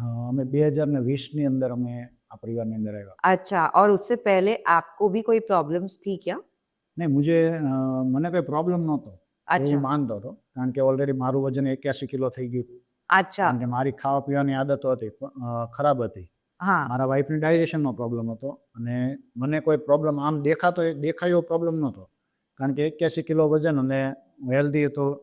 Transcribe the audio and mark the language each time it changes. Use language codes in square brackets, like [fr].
[gu] અમે 2020ની અંદર અમે આ પરિવારની અંદર આવ્યા. [hi] अच्छा, और उससे पहले आपको भी कोई प्रॉब्लम्स थी क्या? नहीं, [gu] મને કોઈ પ્રોબ્લેમ નહોતો. એવું अच्छा માનતો હતો, કારણ કે ઓલરેડી મારું વજન 81 કિલો થઈ ગયું હતું. अच्छा કારણ કે મારી ખાવા પીવાની આદતો હતી ખરાબ હતી. हाँ મારા વાઈફને ડાયજેશનનો પ્રોબ્લેમ હતો અને મને કોઈ પ્રોબ્લેમ આમ દેખાય એવો પ્રોબ્લેમ નહોતો, કારણ કે 81 કિલો વજન અને હેલ્ધી હતો.